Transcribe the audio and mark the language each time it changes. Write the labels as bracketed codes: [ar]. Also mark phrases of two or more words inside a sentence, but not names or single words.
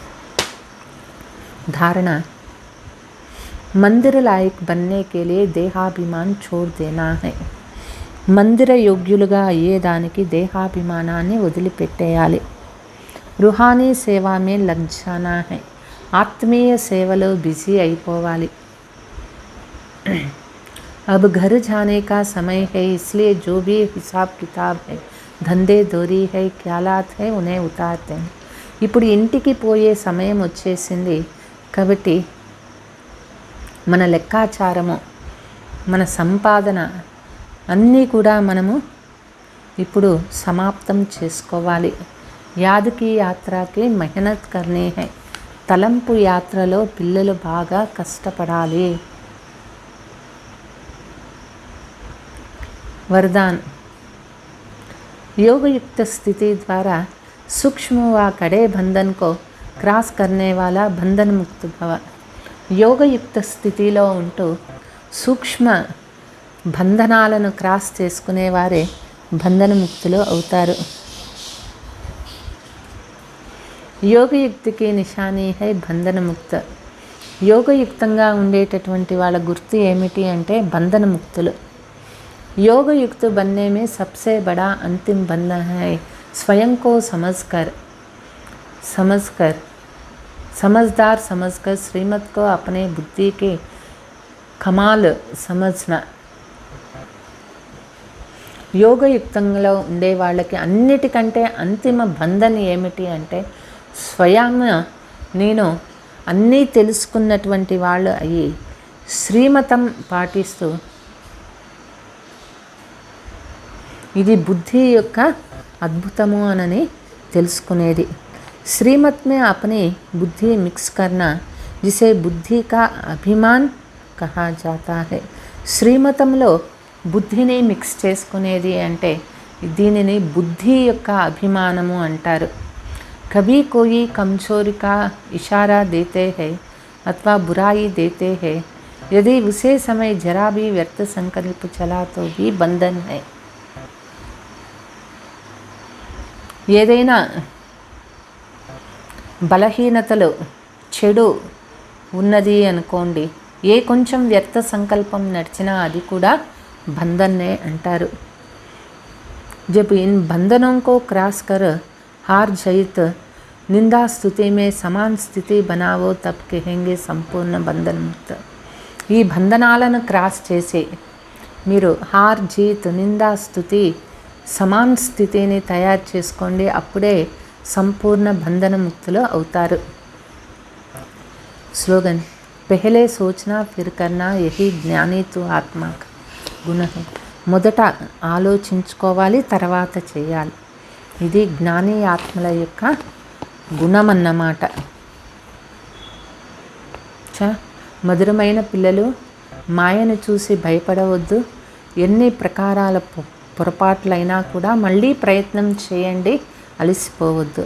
[hi] धारणा, मंदिर लायक बनने के लिए देहाभिमान छोड़ देना है। [te] మందిర యోగ్యులుగా అయ్యేదానికి దేహాభిమానాన్ని వదిలిపెట్టేయాలి. [hi] रूहानी सेवा में लग जाना है. [te] ఆత్మీయ సేవలో బిజీ అయిపోవాలి. [hi] अब घर जाने का समय है, इसलिए जो भी हिसाब किताब है, धंधे दोरी है, ఖ్యాలాత్ है, उन्हें उतारते हैं. [te] ఇప్పుడు ఇంటికి పోయే సమయం వచ్చేసింది కాబట్టి మన లెక్కాచారము, మన సంపాదన అన్నీ కూడా మనము ఇప్పుడు సమాప్తం చేసుకోవాలి. [hi] याद की यात्रा की मेहनत करनी है. [te] తలంపు యాత్రలో పిల్లలు బాగా కష్టపడాలి. [hi] वरदान, योगयुक्त स्थिति द्वारा सूक्ष्म व कड़े बंधन को क्रॉस करने वाला बंधन मुक्त भव. [te] యోగయుక్త స్థితిలో ఉంటూ సూక్ష్మ బంధనాలను క్రాస్ చేసుకునేవారే బంధనముక్తులు అవుతారు. [hi] योगयुक्त की निशानी है बंधनमुक्त. [te] యోగయుక్తంగా ఉండేటటువంటి వాళ్ళ గుర్తు ఏమిటి అంటే బంధనముక్తులు. [hi] योगयुक्त बनने में सबसे बड़ा अंतिम बंधन है स्वयं को समझकर समझदार समझकर श्रीमत को अपने बुद्धि के कमाल समझना. [te] యోగయుక్తంలో ఉండే వాళ్ళకి అన్నిటికంటే అంతిమ బంధన ఏమిటి అంటే స్వయం నేను అన్నీ తెలుసుకున్నటువంటి వాళ్ళు అయ్యి శ్రీమతం పాటిస్తూ ఇది బుద్ధి యొక్క అద్భుతము అనని తెలుసుకునేది. [hi] श्रीमत में अपनी बुद्धि मिक्स करना जिसे बुद्धि का अभिमान कहा जाता है. [te] శ్రీమతంలో బుద్ధిని మిక్స్ చేసుకునేది అంటే దీనిని బుద్ధి యొక్క అభిమానము అంటారు. [hi] कभी कोई कमजोरी का इशारा देते हैं अथवा बुराई देते हैं, यदि उसे समय जरा भी व्यर्थ संकल्प चला तो भी बंधन है. [te] ఏదైనా బలహీనతలు చెడు ఉన్నది అనుకోండి, ఏ కొంచెం వ్యర్థ సంకల్పం నడిచినా అది కూడా బంధన్నే అంటారు. [hi] जब इन बंधनों को क्रॉस कर हार जाइत निंदा स्तुति में समान स्थिति बनावो तब कहेंगे संपूर्ण बंधन मुक्त. [te] ఈ బంధనాలను క్రాస్ చేసి మీరు [hi] हार जीत [te] నిందా స్తుతి సమాన్ స్థితిని తయారు చేసుకోండి, అప్పుడే సంపూర్ణ బంధన ముక్తులు అవుతారు. [hi] स्लोगन, पहले सोचना फिर करना यही ज्ञानी तू आत्मा गुण है. [te] మొదట ఆలోచించుకోవాలి, తర్వాత చేయాలి. ఇది జ్ఞాని ఆత్మల యొక్క గుణం అన్నమాట. మధురమైన పిల్లలు, మాయను చూసి భయపడవద్దు. ఎన్ని ప్రకారాల పొరపాట్లైనా కూడా మళ్ళీ ప్రయత్నం చేయండి, అలసిపోవద్దు.